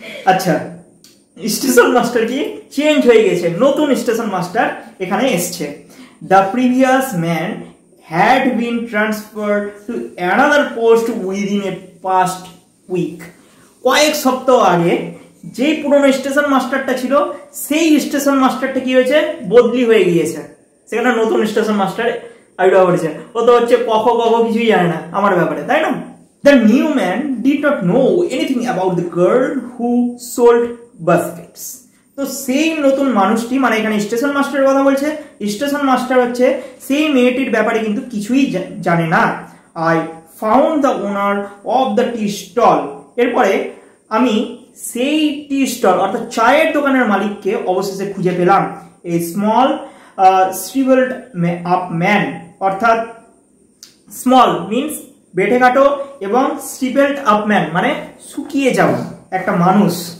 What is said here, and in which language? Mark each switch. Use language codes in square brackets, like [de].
[bn] আচ্ছা, station master কি change হয়ে গেছে, নতুন স্টেশন মাস্টার এখানে এসছে। [en] the previous man had been transferred to another post within a past week, [bn] কয়েক সপ্তাহ আগে যেই পুরনো স্টেশন মাস্টারটা ছিল সেই স্টেশন মাস্টারটা কি হয়েছে, বদলি হয়ে গিয়েছে, সেখানে নতুন স্টেশন মাস্টার আবির্ভাব করেছে। ও তো হচ্ছে কখ কিছুই জানে না আমার ব্যাপারে, তাই না? [en] The new man did not know anything about the girl who sold baskets. [bn] তো সেই নতুন মানুষটি, মানে এখানে স্টেশন মাস্টারের কথা বলছে, স্টেশন মাস্টার হচ্ছে সেই মেয়েটির ব্যাপারে কিন্তু কিছুই জানে না। [en] I found the owner of the tea stall. [bn] এরপরে আমি সেই টি স্টল অর্থাৎ চায়ের দোকানের মালিককে অবশেষে খুঁজে পেলাম। [en] A small shriveled up man, [bn] অর্থাৎ [en] small means [bn] বেটে কাটো এবং [en] shriveled up man [bn] মানে শুকিয়ে যাওয়া একটা মানুষ।